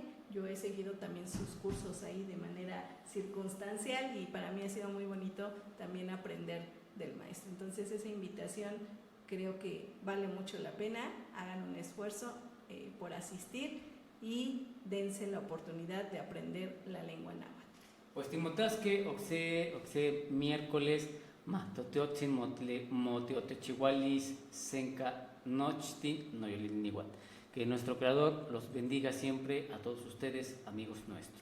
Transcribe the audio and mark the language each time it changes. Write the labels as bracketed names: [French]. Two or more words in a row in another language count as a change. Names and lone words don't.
[Spanish] Yo he seguido también sus cursos ahí de manera circunstancial, y para mí ha sido muy bonito también aprender del maestro. Entonces esa invitación creo que vale mucho la pena. Hagan un esfuerzo por asistir y dense la oportunidad de aprender la lengua náhuatl. [Nahuatl languages] Pues timotasque oxe miércoles mahtoteotzin moteotechihualis senca nochtin noyolinihuat. [Spanish] Que nuestro Creador los bendiga siempre a todos ustedes, amigos nuestros.